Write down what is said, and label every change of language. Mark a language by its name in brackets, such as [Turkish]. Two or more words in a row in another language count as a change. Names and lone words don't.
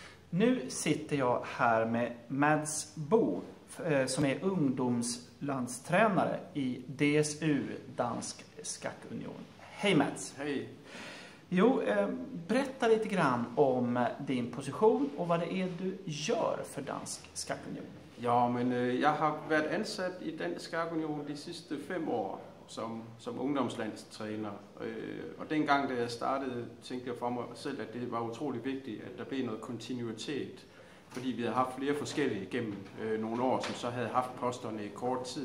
[Swedish] Nu sitter jag här med Mads Bo som är ungdomslandstränare i DSU, Dansk Skakunion. Hej Mads! Hej! Jo, berätta lite grann om din position och vad det är du gör för Dansk Skakunion. [Danish] Ja, men jeg har været ansat i Dansk Skakunion de sidste 5 år som ungdomslandstræner. Og dengang, da jeg startede, tænkte jeg for mig selv, at det var utrolig vigtigt, at der blev noget kontinuitet. Fordi vi havde haft flere forskellige gennem nogle år, som så havde haft posterne i kort tid.